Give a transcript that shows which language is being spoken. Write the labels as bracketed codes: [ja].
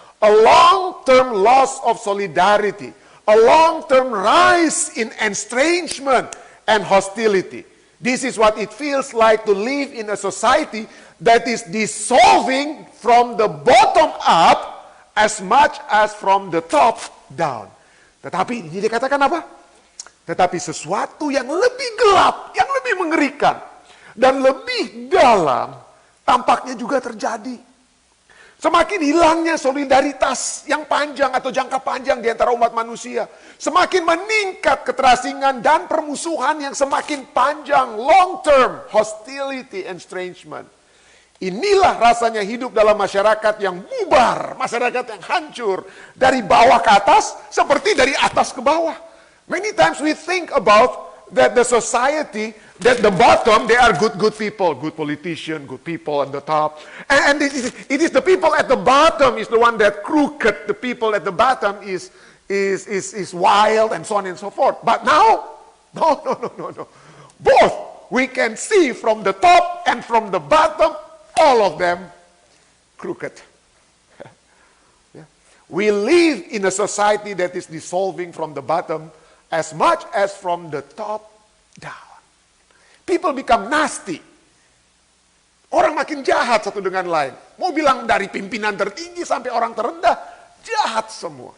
[en] A long-term loss of solidarity, a long-term rise in estrangement and hostility. This is what it feels like to live in a society that is dissolving from the bottom up as much as from the top down. [id] Tetapi ini dikatakan apa? Tetapi sesuatu yang lebih gelap, yang lebih mengerikan, dan lebih dalam, tampaknya juga terjadi. Semakin hilangnya solidaritas yang panjang atau jangka panjang di antara umat manusia. Semakin meningkat keterasingan dan permusuhan yang semakin panjang, [en] long term, hostility and estrangement. [id] Inilah rasanya hidup dalam masyarakat yang bubar, masyarakat yang hancur. Dari bawah ke atas, seperti dari atas ke bawah. [en] Many times we think about that the society, that the bottom, they are good people, good politician, good people at the top. And it is the people at the bottom is the one that crooked, the people at the bottom is wild and so on and so forth. But now, no. Both, we can see from the top and from the bottom, all of them crooked. Yeah. We live in a society that is dissolving from the bottom as much as from the top down. People become nasty. [id] Orang makin jahat satu dengan lain. Mau bilang dari pimpinan tertinggi sampai orang terendah, jahat semua.